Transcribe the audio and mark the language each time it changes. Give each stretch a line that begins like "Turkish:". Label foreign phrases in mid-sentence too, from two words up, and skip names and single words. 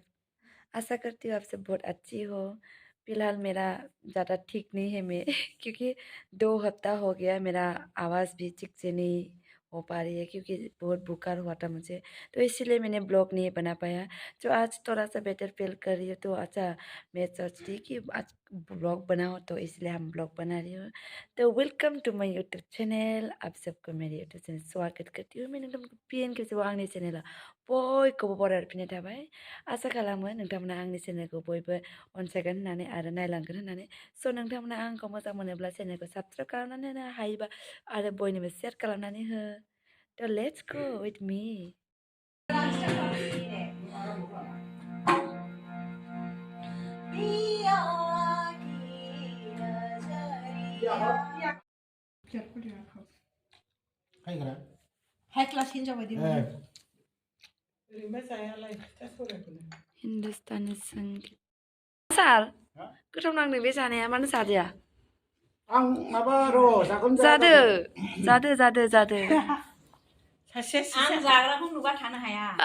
Hindi: आशा करती हूँ आप सब बहुत अच्छी हो। फिलहाल मेरा ज़्यादा ठीक नहीं है मैं क्योंकि 2 हफ्ता हो गया मेरा आवाज़ भी ठीक से नहीं हो पा रही है क्योंकि बहुत बुखार हुआ था मुझे, तो इसीलिए मैंने ब्लॉग नहीं बना पाया। जो आज थोड़ा सा
English: better feel
Hindi: कर रही हूँ तो अच्छा मैं सोचती कि आज ब्लॉग बनाओ, तो इसलिए हम ब्लॉग बना रही हूँ। तो
English: welcome to my YouTube channel.
Hindi: आप सबको मेरे यूट्यूब चैनल स्वागत करती हूँ।
Bodo: मैं नोंथांमोनखौ फिन खेबसेबाव आंनि चेनेलाव बयखौबो बरायफिननाय थाबाय। आसा खालामो नोंथांमोना आंनि चेनेलखौ बयबो अनसायगोन होननानै आरो नायलांगोन होननानै। स' नोंथांमोना आंखौ मोजां मोनोब्ला चेनेलखौ साबस्क्राइब खालामनानै होनो हायोबा आरो बयनोबो शेयार खालामनानै हो।
English: थ' let's go with me. High class
Bodo: हिन्जाव बायदि मोनो।
Hindi: हिन्दुस्तानी संगीत
Bodo: सार गोथाव नांदों बे जानाया, मानो जादिया? आं माबा र' जागोन जादो जादो जादो जादो। सासे आं जाग्राखौ नुबा थानो हाया।